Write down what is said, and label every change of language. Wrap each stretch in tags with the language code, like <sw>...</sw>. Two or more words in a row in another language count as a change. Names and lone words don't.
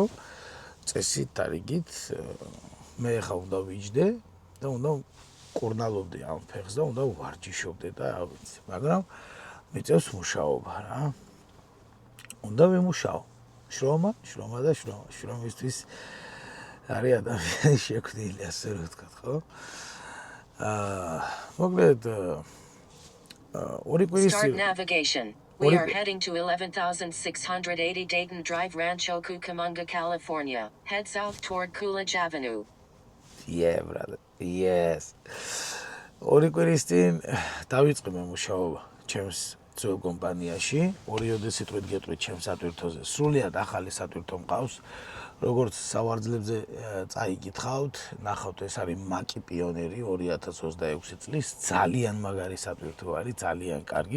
<ka>წესით და რიგით მე ახლა უნდა ვიჯდე და უნდა კურნალობდი ამ ფეხს და უნდა ვარჯიშობდე და რა ვიცი, მაგრამ მიწევს მუშაობა რა. უნდა ვიმუშაო. შრომა და შრომა. შრომისთვის არის ადამიანი შექმნილი, ასე რომ ვთქვათ, ხო? მოკლედ, ორი კვირის</ka> <en>Start navigation. We are heading to 11,680 Dayton Drive, Rancho Cucamonga, California. Head south toward Coolidge Avenue. Yeah, brother. Yes.</en> <ka>ორი კვირის წინ დავიწყე მე მუშაობა ჩემს ძველ კომპანიაში. ორიოდე სიტყვით გეტყვით ჩემს სატვირთოზე. სრულიად ახალი სატვირთო მყავს. როგორც სავარძლებზე წაიგითხავთ, ნახავთ, ეს არის მაკი პიონერი 2026 წლის, ძალიან მაგარი სატვირთო არის, ძალიან კარგი.</ka>